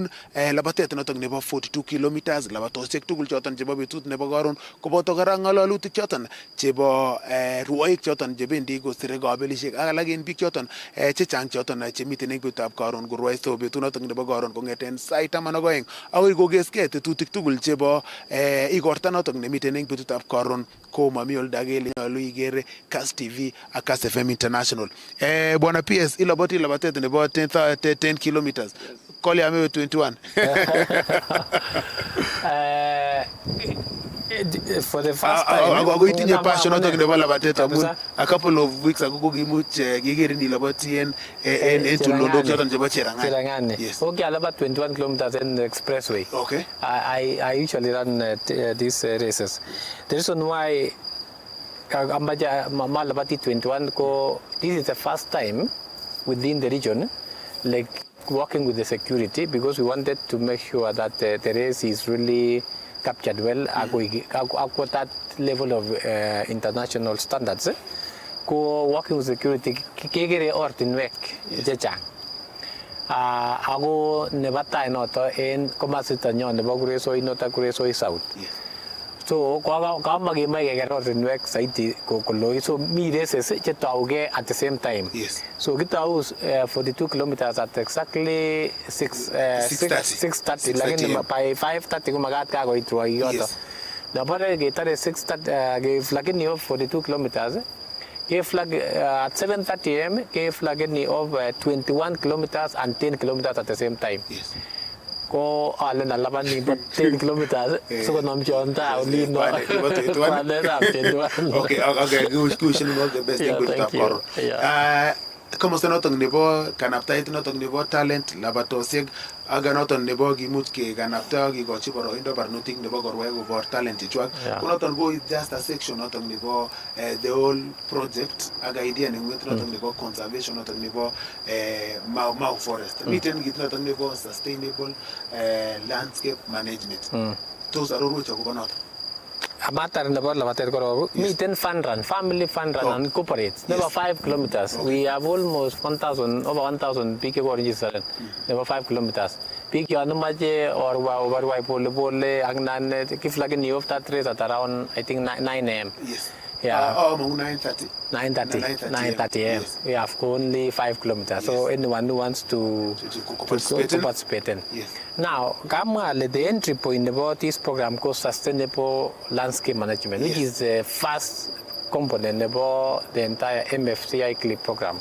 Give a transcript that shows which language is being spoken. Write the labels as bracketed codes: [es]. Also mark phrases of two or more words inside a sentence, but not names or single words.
[kln] labatet noton nebo 42 kilometers labatosiek tugul choton chebo betut nebo karon koboto kora ngalalutik choton chebo rwoik choton chebendi kosire kabelisiek ak alak en biik choton chechang choton chemiten eng betutab karon korwai so betut noton nebo karon kongeten sait 12 akoi kokeskei tetutik tugul chebo igorta noton nemiten eng betutab karon ko mami olda kele nyolu ikere Kass TV ak Kass FM International. Bwana PS iloboti labatet nebo 10 kilometers. Kole ame 21. [en] For the first time, [kln] I itinye passion notok nebo labatet amun [en] a couple of weeks ago [kln] kokimuch keker ni labati en tulondok choton chebo Cherangani. [en] Yes. Okay, I about 21 kilometers in the expressway. Okay. I usually run these races. The reason why Malabati 21 ko this is the first time within the region, like working with the security, because we wanted to make sure that the race is really captured well at that level of international standards. [kln] Ko [en] working with security [kln] kegere ortinwek chechang. Ako nebatay noto en komasita nyo nebo Kuresoi noto Kuresoi South. So kama gimay keger ortinwek saiti koloi, so mi races chetauge [en] at the same time. Yes. So kitau 42 kilometers at exactly 6:30. [kln] Lakini by 5:30 kumagat ka koit roi yoto. Napare getare 6:30 lakini [en] of 42 kilometers. Ke flag at 7:30 am ke flag ni of 21 kilometers and 10 kilometers at the same time. Yes. [kln] Ko alen alaban ni 10 kilometers so ko nom chonta oli no. [en] Okay, good question, all the best thing with that. [kln] komosta noton nebo kanaptaet noton nebo talent labatosiek ak noton nebo kimuch kekanapta kikochi boroindo barnotik nebo korwai kobor talent chechwak ko noton ko [en] just a section [kln] noton nebo [en] the whole project [kln] ak idea nenguet noton nebo conservation noton nebo Mau forest miten kit noton nebo [en] sustainable landscape management [kln] tos arorwech akobo noton Matter nebo labatet korok miten [en] fun run, family fun run and corporates [kln] nebo 5 kilometers. [en] We have almost 1,000 over 1,000 big registered nebo 5 kilometers. [kln] Big yon mache or overwai pole ak nan kiflagini [en] of that race at around I think 9 a.m. Yes. Yeah. 9:30. 9:30 a.m. We have only 5 kilometers. So anyone who wants to participate in. Yes. Now, the entry point about this program called Sustainable Landscape Management, which is the first component about the entire MFCI CLIP program.